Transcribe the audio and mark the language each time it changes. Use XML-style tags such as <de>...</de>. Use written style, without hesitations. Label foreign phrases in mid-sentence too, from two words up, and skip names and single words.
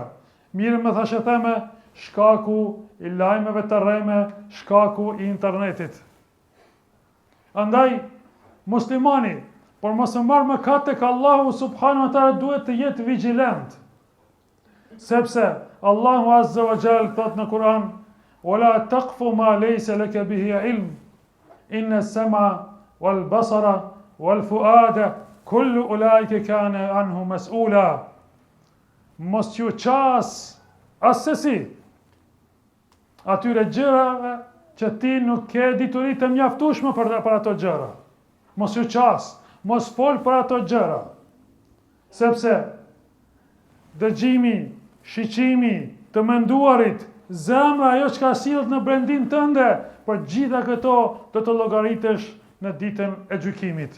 <sq>Miren me thashetame, shkaku i lajmeve të rreme, shkaku i internetit. Andaj, muslimani, por mos e marrë mëkat tek Allahu</sq> <ar>سبحانه وتعالى</ar> <sq>duhet të jetë vigjilent. Sepse Allahu</sq> <ar>عز وجل</ar> <sq>thot në Kur'an:</sq> <ar>"ولا تقف ما ليس لك به علم. إن السمع والبصر والفؤاد كل أولئك كان عنه مسؤولا."</ar> <sq>Mos ju qas asesi atyre gjërave që ti nuk ke dituri të mjaftueshme për ato gjëra. Mos ju qas, mos fol për ato gjëra. Sepse dëgjimi, shiqimi, të menduarit, zemra ajo që ka sillet në brendin tënde, për gjitha këto do të llogaritesh në ditën e gjykimit.</sq>